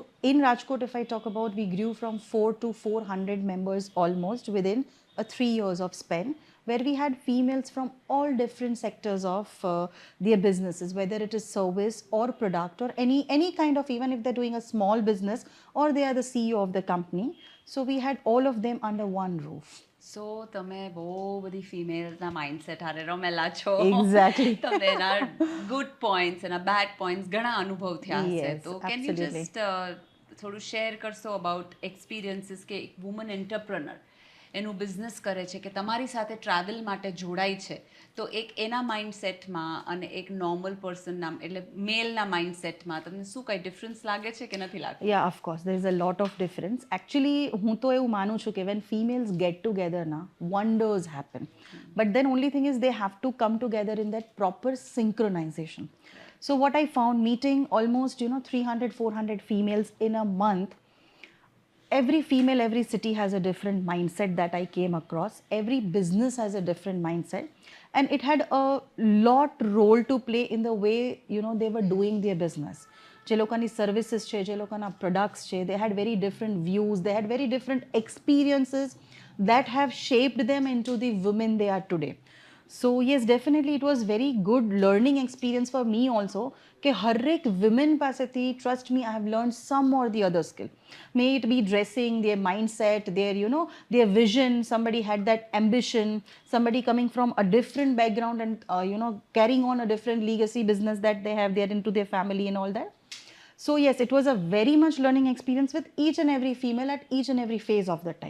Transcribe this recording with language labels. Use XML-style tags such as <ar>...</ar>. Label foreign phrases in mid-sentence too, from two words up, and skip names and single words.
<en>In Rajkot, if I talk about, we grew from 4 to 400 members almost within 3 years of span, where we had females from all different sectors of their businesses, whether it is service or product or any kind of, even if they're doing a small business or they are the CEO of the company. So we had all of them under one roof.</en> <gu>સો તમે બહુ બધી ફિમેલ્સના માઇન્ડસેટ હારે રમેલા છો.</gu> <en>Exactly.</en> <gu>તમને એના</gu> <en>good points</en> <gu>એના</gu> <en>bad points</en> <gu>ઘણા અનુભવ થયા હશે.</gu> <en>Yes, તો can you absolutely.</en> <gu>જસ્ટ થોડું શેર કરશો</gu> <en>about experiences</en> <gu>કે એક</gu> <en>woman entrepreneur</en> <gu>એનું બિઝનેસ કરે છે કે તમારી સાથે ટ્રાવેલ માટે જોડાય છે, તો એક એના માઇન્ડસેટમાં અને એક નોર્મલ પર્સનના એટલે મેલના માઇન્ડસેટમાં તમને શું કંઈ ડિફરન્સ લાગે છે કે નથી લાગતું?</gu> <en>Yeah, of course, there is a lot of difference. Actually,</en> <gu>હું તો એવું માનું છું કે</gu> <en>when females get together na, wonders happen. But then only thing is they have to come together in that proper synchronization. So what I found, meeting almost 300 400 females in a month, every female, every city has a different mindset that I came across. Every business has a different mindset, and it had a lot role to play in the way they were doing their business.</en> <gu>જે લોકોની સર્વિસીસ છે, જે લોકોના પ્રોડક્ટ્સ છે,</gu> <en>they had very different views, they had very different experiences that have shaped them into the women they are today. So yes, definitely it was very good learning experience for me also,</en> <gu>કે હરેક women પાસેથી,</gu> <en>trust me, I have learned some or the other skill. May it be dressing, their mindset, their vision. Somebody had that ambition, somebody coming from a different background and carrying on a different legacy business that they have there into their family and all that. So yes, it was a very much learning experience with each and every female at each and every phase of the time.</en>